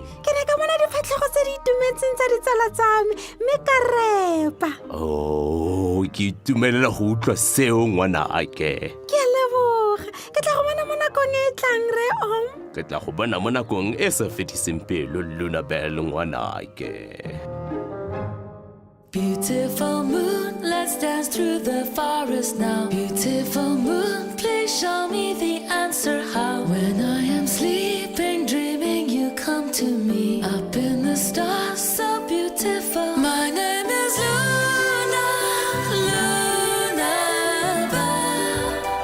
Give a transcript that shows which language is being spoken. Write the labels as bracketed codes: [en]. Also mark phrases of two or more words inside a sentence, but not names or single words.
[tn] Ke ne ka bona difatlhego tse di itumetseng tsa ditsala tsa me, mme ka repa. ke itumelela go utlwa seo ngwanake Ke a leboga. Ke tla go bona mo nakong e e tlang, Re Om. ke tla go bona mo nakong e sa fetiseng pelo lona belo ngwanake [en] Beautiful moon, let's dance through the forest now. Beautiful moon, please show me the answer how. When I am sleeping, dreaming, you come to me. Up in the stars, so beautiful. My name is Luna, Lunabelle.